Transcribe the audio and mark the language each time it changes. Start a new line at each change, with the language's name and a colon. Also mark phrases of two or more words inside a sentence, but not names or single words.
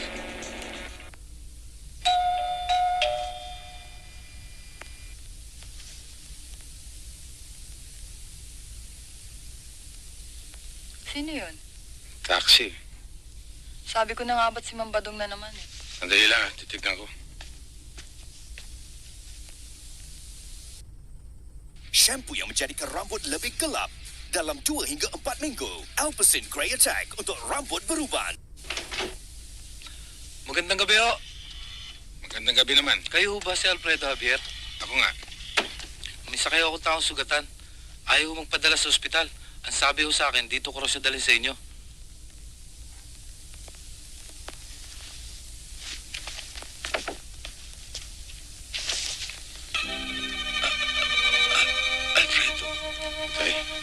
Filipino: Sino yun? Taxi. Sabi ko na nga ba't si Mambadong na naman eh. Sandali lang, titignan ko.
Malay: Shampoo yang menjadikan rambut lebih gelap dalam 2 hingga 4 minggu. Alpecin Grey Attack untuk rambut beruban.
Filipino: Magandang gabi, ho. Magandang gabi naman. Kayo ba si Alfredo Javier? Ako nga. May sakay ako taong sugatan. Ayaw magpadala sa ospital. Ang sabi ho sa akin, dito ko raw siya dalhin sa inyo. Alfredo. Tay.